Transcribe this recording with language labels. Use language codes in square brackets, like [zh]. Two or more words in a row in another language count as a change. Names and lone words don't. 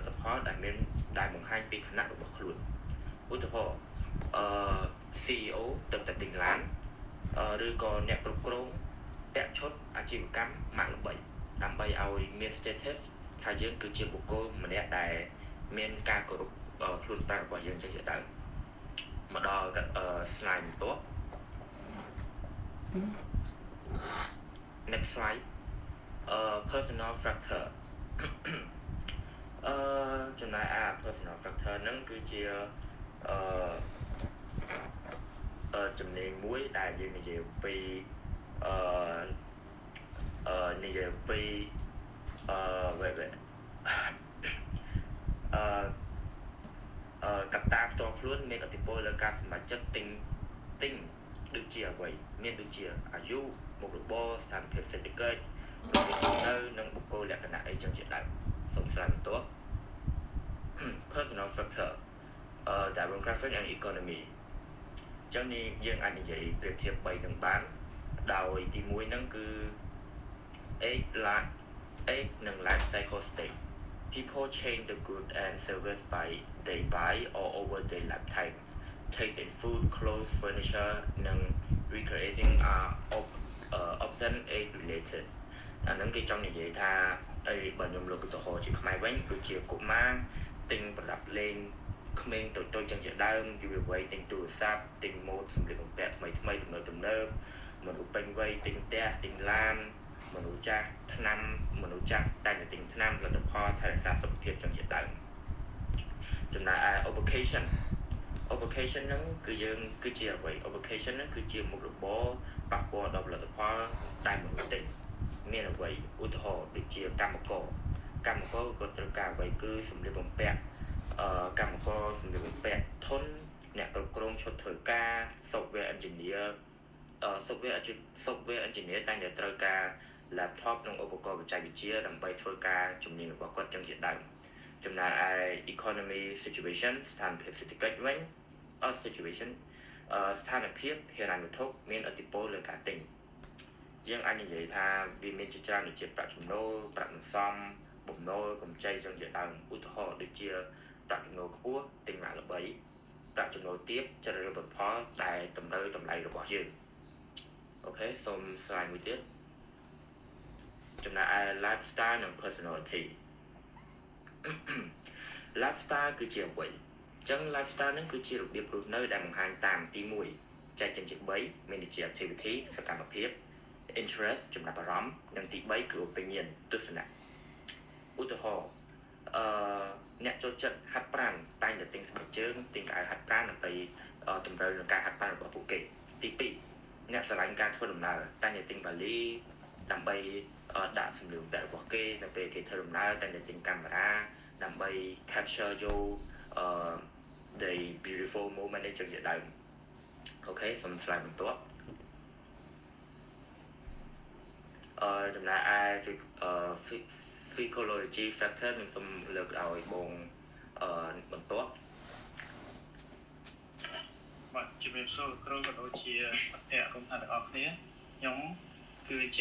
[km] តផលដែលបង្ហាញពីឋានៈរបស់ខ្លួនឧទាហរណ៍CEO ទឹកតែទិញឡានឬក៏អ្នកគ្រប់គ្រងពាក់ឈុតអាជីវកម្មម៉ាកល្បីដើម្បីឲ្យមាន status ថាយើងគឺជាបុគ្គលម្នាក់ដែលមានការគោរពខ្លួនប្រាណរបស់យើងចឹងជាដើមមកដល់ slide បន្ទាប់ [en] next slide personal factor [km] ចំណែកឯ [en] personal factor [km] ហ្នឹងគឺជាចំណេញមួយដែលយើងនិយាយពីកត្តាផ្ទាល់ខ្លួនមានឥទ្ធិពលលើការ សម្រេចចិត្តទិញដូចជាអ្វីមានដូចជាអាយុមុខរបរស្ថានភាពសេដ្ឋកិច្ចនៅនិងបុគ្គលលក្ខណៈអីចឹងជាដើមសូមស្រាវបន្ទាប់ [en] personal factor demographic and economy [km] ចឹងនេះយើងអាចនិយាយប្រៀបធៀប3នឹងបានដោយទី1ហ្នឹងគឺ age និង [en] life cycle stage people change the goods and service they buy all over their lifetime. Taste in food, clothes, furniture [km] និង [en] recreating are often age related [km] អានឹងគេចង់និយាយថាអីបើខ្ញុំលើកឧទាហរណ៍ជាខ្មែរវិញដូចជាកុមារទិញប្រដាប់លេងក្មេងតូចៗចឹងជាដើមយុវវ័យទិញទូរស័ព្ទទិញម៉ូដសម្លៀកបំពាក់ថ្មីទំនើបមនុស្សពេញវ័យ ទិញផ្ទះទិញឡានមនុស្សចាស់ឆ្នាំមនុស្សចាស់តែងតែទិញថ្នាំលទ្ធផលថែរក្សាសុខភាពចឹងជាដើមចំណែកឯ avocation ហ្នឹងគឺយើងគឺជាអ្វី avocation ហ្នឹងគឺជាមុខរបរប៉ះពាល់ដល់ផលិតផលដែលមនុ ស្សទិញមានអ្វីឧទាហរណ៍ដូចជាកម្មករក៏ត្រូវការអ្វីគឺសម្លៀកបំពាក់កម្មករសម្លៀកបំពាក់ធន់អ្នកគ្រប់គ្រងឈុតធ្វើការ [en] software engineer software engineer [km] តែងតែត្រូវការ laptop និងឧបករណ៍បច្ចេកវិទ្យាដើម្បីធ្វើការជំនាញរបស់គាត់ចឹងជាដើមចំណែកឯ [en] economy situation [km] ស្ថានភាពសេដ្ឋកិច្ចវិញsituation ស្ថានភាពហិរញ្ញវត្ថុមានឥទ្ធិពលលើការទិញយើងអាចនិយាយថាវាមានជាច្រើនដូចជាប្រាក់ចំណូលប្រាក់សន្សំបំណុលកម្ចីចឹងជាដើមឧទាហរណ៍ដូចជាប្រាក់ចំណូលខ្ពស់ទិញម៉ាកល្បីប្រាក់ចំណូលទាបជ្រើសរើសផលិតផលដែលតម្រូវតម្លៃរបស់យើងអូខេសូមស្លាយមួយទៀតចំណែកឯ lifestyle និង personality lifestyle គឺជាអ្វីចឹង lifestyle ហ្នឹងគឺជារបៀបរស់នៅដែលបង្ហាញតាមទី1ចែកចេញជា3មានដូចជា activity សកម្មភាព interest ចំណាប់អារម្មណ៍ និងទី3គឺ opinion ទស្សនៈឧទាហរណ៍អ្នកចូលចិត្តហាត់ប្រាណតែងតែទិញស្បែកជើងទិញកៅអៅហា ត់ប្រាណដើម្បីតម្រូវនឹងការហាត់ប្រាណរបស់ពួកគេទី2អ្នកស្រឡាញ់ការធ្វើដំណើរតែងតែទិញបាលីដើម្បីដាក់សម្លៀកបំពាក់របស់គេនៅពេលគេធ្វើដំណើរតែងតែទិញកាមេរ៉ាដើម្បី capture យក [en] the beautiful moment [km] នេះចឹងជាដើមអូខេសូមស្លាយបន្ទាប់ចំណែកឯ [en] psychology factor [km] នឹងសូមលើកឲ្យបងបន្ទាប់ បាទជំរាបសួរគ្រូក៏ដូចជាអធិកម្មទាំងអស់គ្នាខ្ញុំគឺជា